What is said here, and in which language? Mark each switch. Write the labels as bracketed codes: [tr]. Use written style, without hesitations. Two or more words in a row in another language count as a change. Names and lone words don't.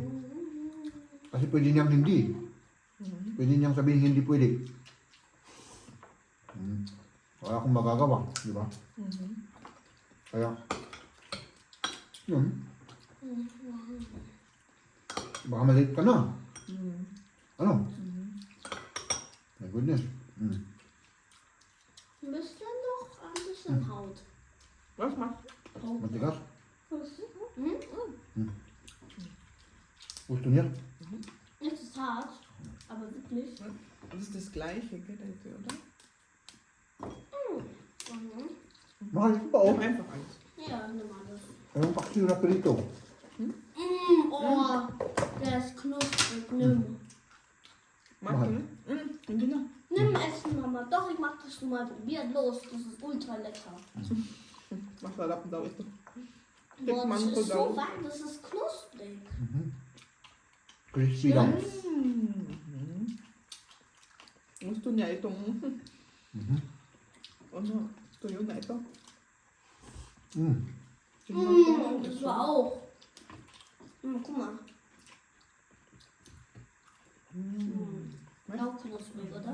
[tl] Kasi pwede niyang hindi. Pwede niyang sabihin hindi pwede. Wala akong magagawa, di ba? Kaya, yun. Baka maliit ka na. Ano? [en] My goodness. [de] Ein bisschen noch ein bisschen Haut. Was machst du? [tl] Matigas. Hm? Gusto niya? [de] Es ist hart, aber wirklich. Das ist das gleiche, gell, oder? [tl] Mahal ko pa, oh. [de] Nimm einfach eins. Ja, nimm mal das. [tl] Anong paksiw na prito? [de] Oh, Der ist knusprig. Nimm. Magst du, ne? [tl] Hindi na. [de] Nimm Essen, Mama. Doch, ich mag das schon mal probiert. Los, das ist ultra lecker. [tl] Masarap daw ito. [de] Boah, [tl] Tikman [de] das [tl] ko [de] ist [tl] daw. [de] so warm, das ist knusprig. [tl] Crispy lang. Gusto niya itong ano, tuyo na ito. [de] Das war auch. Guck mal. Auch knusprig, oder?